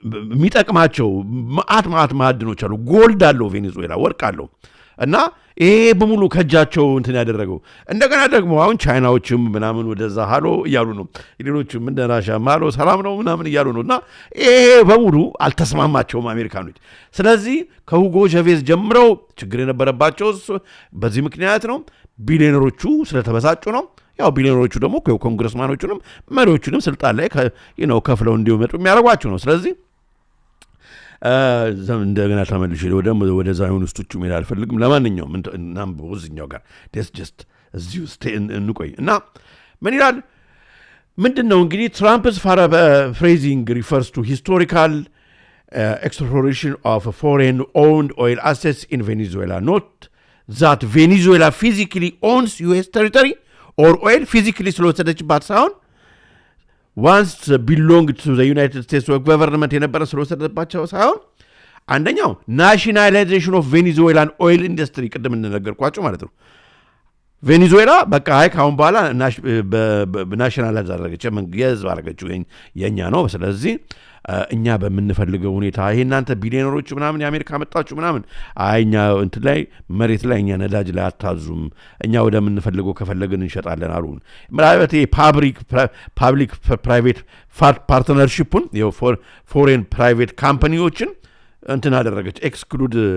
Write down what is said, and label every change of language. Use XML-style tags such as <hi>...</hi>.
<am>የሚጠቅማቸው ማአት ማዕድኖች አሉ። ጎልድ አለው ቬኔዙዌላ፣ ወርቅ አለው እና ይሄ በሙሉ ከጃቸው እንትን ያደረገው። እንደገና ደግሞ አሁን ቻይናዎችም ምናምን ወደዛ ሃሎ እያሉ ነው፣ ሌሎችም እንደ ራሻም ሃሎ ሰላም ነው ምናምን እያሉ ነው። እና ይሄ በሙሉ አልተስማማቸውም አሜሪካኖች። ስለዚህ ከሁጎ ሼቬዝ ጀምረው ችግር የነበረባቸው በዚህ ምክንያት ነው። ቢሊዮነሮቹ ስለተበሳጩ ነው። ያው ቢሊዮነሮቹ ደግሞ ኮንግረስማኖቹንም መሪዎቹንም ስልጣን ላይ ከፍለው እንዲመጡ የሚያደርጓቸው ነው። ስለዚህ እንደገና ተመልሼ ወደ ዛይን ውስጦቹ መሄድ አልፈልግም። ለማንኛውም እናንብበው እዚህኛው ጋር ጀስት እዚሁ እንቆይ እና ምን ይላል?</am> <en>ምንድን ነው እንግዲህ ትራምፕስ ፍሬዚንግ ሪፈርስ ቱ ሂስቶሪካል exploration of foreign owned oil assets in Venezuela, not that Venezuela physically owns US territory or oil physically</en> <am>ስለወሰደችባት ሳይሆን</am> <en>once belonged to the United States government</en> <am>የነበረ ስለወሰደባቸው ሳይሆን አንደኛው</am> <en>ናሽናላይዜሽን ኦፍ ቬኔዙዌላን ኦይል ኢንዱስትሪ</en> <am>ቅድም እንደነገርኳቸው ማለት ነው። ቬኔዙዌላ በቃ አይ ካሁን በኋላ ናሽናላይዝ አደረገች የህዝብ አደረገችው የኛ ነው ስለዚህ እኛ በምንፈልገው ሁኔታ ይሄ እናንተ ቢሊዮነሮች ምናምን የአሜሪካ መጣችሁ ምናምን አይኛ እንት ላይ መሬት ላይ እኛ ነዳጅ ላይ አታዙም እኛ ወደምንፈልገው ከፈለግን እንሸጣለን አሉ ምራበት</am> <en>ፓብሊክ ፕራይቬት ፓርትነርሺፑን</en> <am>ፎሬን ፕራይቬት ካምፓኒዎችን እንትን አደረገች ኤክስክሉድ</am>